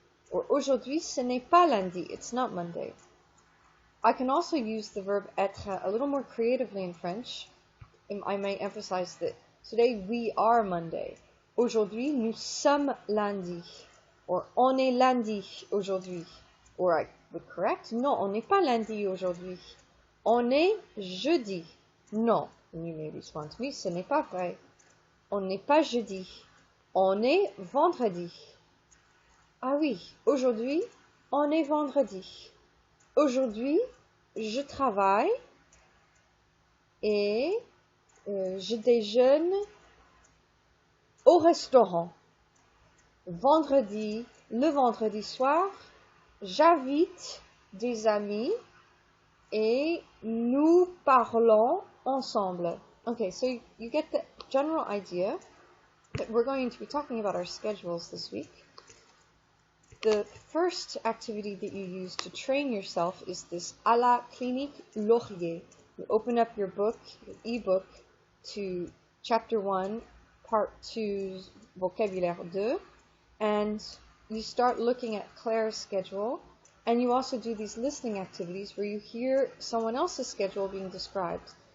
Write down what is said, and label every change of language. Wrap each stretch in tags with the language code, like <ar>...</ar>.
<fr>Or aujourd'hui, ce n'est pas lundi,</fr> <en>it's not Monday. I can also use the verb être a little more creatively in French. I may emphasize that today we are Monday.</en> <fr>Aujourd'hui, nous sommes lundi. Or on est lundi aujourd'hui.</fr> <en>Or I would correct,</en> <fr>non, on n'est pas lundi aujourd'hui. On est jeudi. Non.</fr> <en>And you may respond to me,</en> <fr>ce n'est pas vrai. On n'est pas jeudi. On est vendredi. Ah oui, aujourd'hui, on est vendredi. Aujourd'hui, je travaille et je déjeune au restaurant. Le vendredi soir, j'invite des amis et nous parlons ensemble.</fr> <en>Okay, so you get the general idea that we're going to be talking about our schedules this week. The first activity that you use to train yourself is this à la clinique Laurier. You open up your book, your ebook, to chapter 1, part 2, vocabulaire 2, and you start looking at Claire's schedule, and you also do these listening activities where you hear someone else's schedule being described.</en>